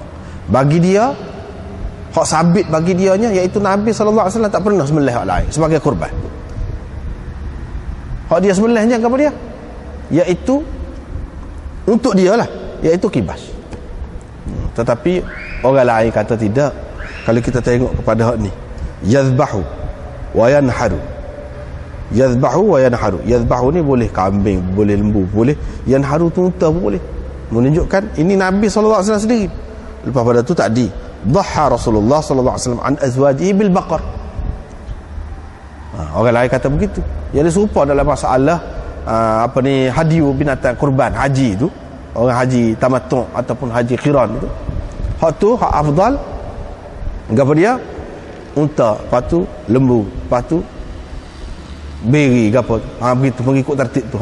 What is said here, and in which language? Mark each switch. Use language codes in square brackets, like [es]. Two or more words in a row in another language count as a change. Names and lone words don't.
[ms] Bagi dia hak sabit bagi dianya, iaitu Nabi [ar] صلى الله عليه وسلم [ms] tak pernah sembelih hak lain sebagai kurban. Hak dia sembelihnya apa dia? Iaitu untuk dia lah, iaitu kibas. Tetapi orang lain kata tidak. Kalau kita tengok kepada hak ni, [ar] يذبح وينحر. يذبح وينحر. [ms] Yazbahu ni boleh kambing, boleh lembu, boleh. Yanharu tu unta pun boleh. Menunjukkan ini Nabi [ar] صلى الله عليه وسلم [ms] sendiri. Lepas pada tu tadi, [ar] ضحى رسول الله صلى الله عليه وسلم عن أزواجه بالبقر. [ms] Orang lain kata begitu. Jadi serupa dalam masalah hadiu binatang kurban haji tu, orang haji tamattu' ataupun haji qiran tu, hak tu hak afdal gapo dia, unta, lepas tu lembu, lepas tu beri gapo, begitu mengikut tertib tu.